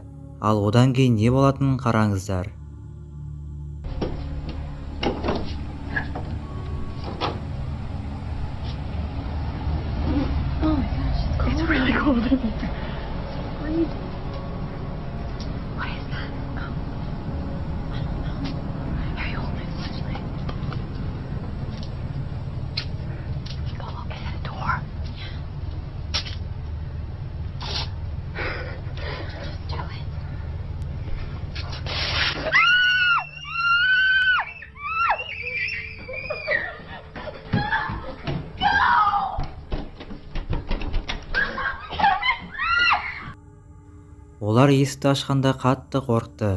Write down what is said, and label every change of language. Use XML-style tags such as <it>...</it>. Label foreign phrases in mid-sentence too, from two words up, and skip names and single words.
<kk>Ал одан кейін не болатынын қараңыздар.</kk> <en>It's really cold. What is that? I don't know. Here, you hold my flashlight. Polo, is that a door? Yeah. Do it.</en> <kk>Олар есікті ашқанда қатты қорқты.</kk>